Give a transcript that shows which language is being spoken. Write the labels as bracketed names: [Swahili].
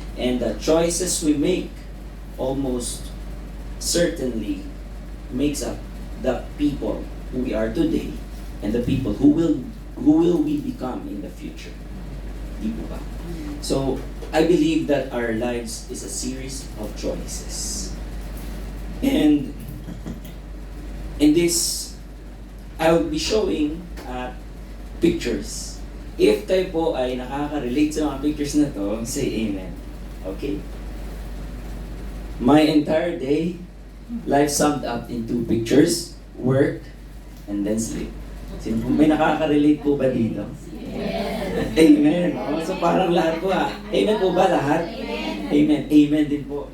[English] And the choices we make almost certainly makes up the people who we are today and the people who will we become in the future. [Filipino] Di po ba? [English] So, I believe that our lives is a series of choices. And in this, I will be showing pictures. [Filipino] If kayo po ay nakaka-relate sa mga pictures na to, [English] say amen. Okay? My entire day, life summed up in 2 pictures, work, and then sleep. [Filipino] May nakaka-relate po ba dito? Yes. Amen. So parang lahat po Amen po ba lahat? Amen. Amen din po.